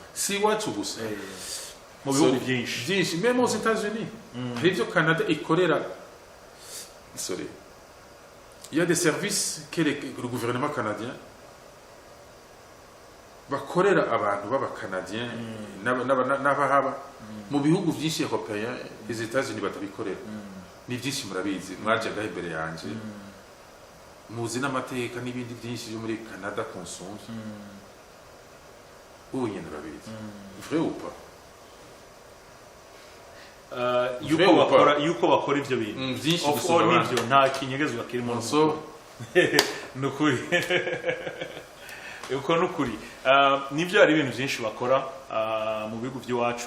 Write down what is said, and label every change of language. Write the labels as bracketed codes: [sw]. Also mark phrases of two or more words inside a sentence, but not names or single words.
[rn] Si iwacu gusa. Mu bihugu byinshi. [fr] Même aux États-Unis. [rn] Hari ivyo Canada ikorera. [fr] Il y a des services que le gouvernement canadien [rn] bakorera abantu b'abakanadien n'abahaba mu bihugu byinshi [fr] européen, les États-Unis batabikorera. [rn] Ni byinshi murabizi, mwajaga imbere yanje. Muzi n'amateka n'ibindi byinshi byo muri Canada consomment. Ubu nyine urabizi. [fr] Vrai ou pas? [rn] yuko bakora ivyo bintu byinshi gusoma nivyo nta kinyegezwa kirimo nso nukuri yuko nukuri nivyo ari ibintu byinshi bakora mu bihugu by'iwacu